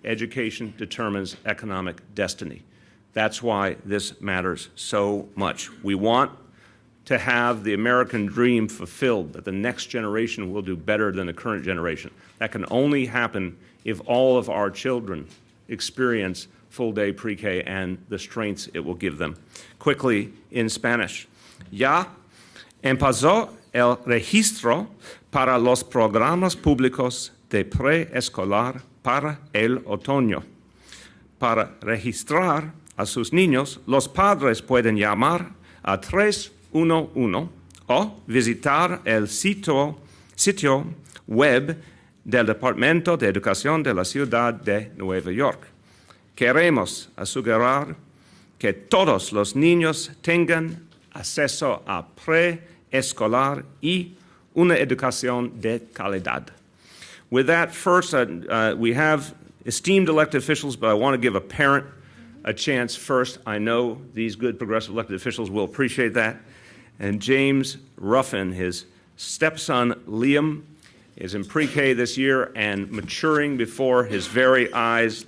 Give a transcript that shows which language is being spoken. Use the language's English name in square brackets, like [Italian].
[English] Education determines economic destiny. That's why this matters so much. We want to have the American dream fulfilled, that the next generation will do better than the current generation. That can only happen if all of our children experience full-day pre-K and the strengths it will give them. Quickly in Spanish. [Spanish] Ya empezó el registro para los programas públicos de preescolar para el otoño. Para registrar a sus niños, los padres pueden llamar a 311 o visitar el sitio web del Departamento de Educación de la Ciudad de Nueva York. Queremos asegurar que todos los niños tengan acceso a escolar y una educación de calidad. [English] With that, first, we have esteemed elected officials, but I want to give a parent a chance first. I know these good progressive elected officials will appreciate that. And James Ruffin, his stepson Liam, is in pre-K this year and maturing before his very eyes.